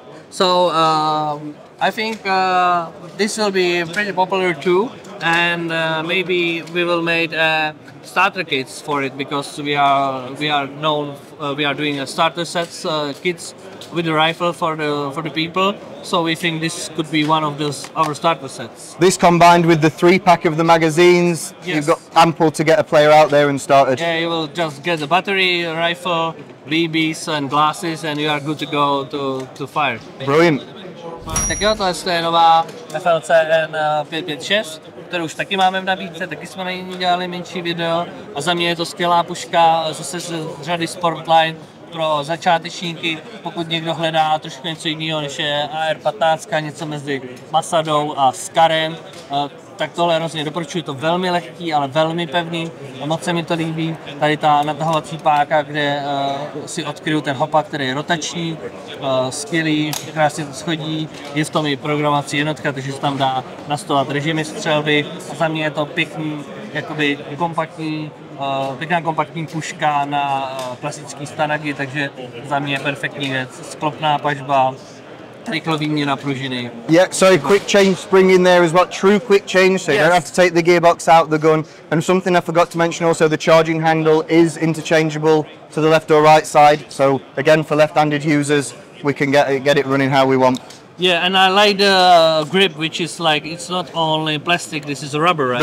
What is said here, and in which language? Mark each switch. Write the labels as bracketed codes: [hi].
[en] So I think this will be pretty popular too, and maybe we will make starter kits for it because we are known we are doing starter sets kits with the rifle for the people. So we think this could be one of our starter sets. This combined with the 3-pack of the magazines, you've got ample to get a player out there and started. Yeah, you will just get the battery, rifle, BBs and glasses, and you are good to go to fire. Brilliant. [cs] Tak jo, tohle je nová FLCN 556, kterou už taky máme v nabídce, taky jsme na ní dělali menší video a za mě je to skvělá puška zase z řady Sportline pro začátečníky, pokud někdo hledá trošku něco jiného než je AR-15, něco mezi Masadou a Scarem, tak tohle hrozně doporučuji, to velmi lehký, ale velmi pevný a moc se mi to líbí. Tady ta natahovací páka, kde si odkryju ten hopak, který je rotační, skvělý, krásně to schodí, je v tom i programovací jednotka, takže se tam dá nastolovat režimy střelby a za mě je to pěkný, jakoby kompaktní, pěkná kompaktní puška na klasický stanagy, takže za mě je perfektní věc, sklopná pažba, rychlá výměna pružiny. [en] Yeah, so quick change spring in there as well, true quick change, so you don't have to take the gearbox out of the gun. And something I forgot to mention also, the charging handle is interchangeable to the left or right side, so again for left-handed users, we can get it running how we want. Yeah, and I like the grip, which is like, it's not only plastic, this is rubber, right?